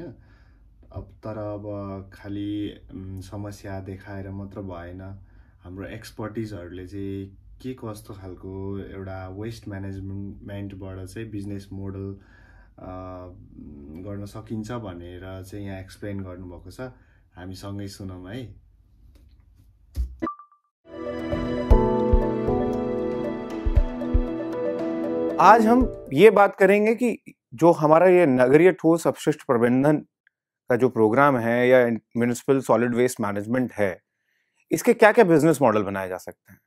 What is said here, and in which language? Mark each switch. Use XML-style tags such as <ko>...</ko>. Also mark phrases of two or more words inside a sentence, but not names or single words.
<ne>अब खाली समस्या देखाएर मात्र भएन, हाम्रो एक्सपर्टिजहरूले चाहिँ के कस्तो खालको एउटा</ne> <en>waste managementबाट</en> <ne>चाहिँ</ne> <en>business model</en> <ne>गर्न सकिन्छ भनेर चाहिँ यहाँ एक्सप्लेन गर्नुभएको छ। हामी सँगै सुनौँ है।</ne> <hi>आज हम ये बात करेंगे कि जो हमारा ये नगरीय ठोस अपशिष्ट प्रबंधन का जो प्रोग्राम है या</hi> <en>municipal solid waste management</en> <hi>है, इसके क्या क्या</hi> <en>business model</en> <hi>बनाए जा सकते हैं।</hi>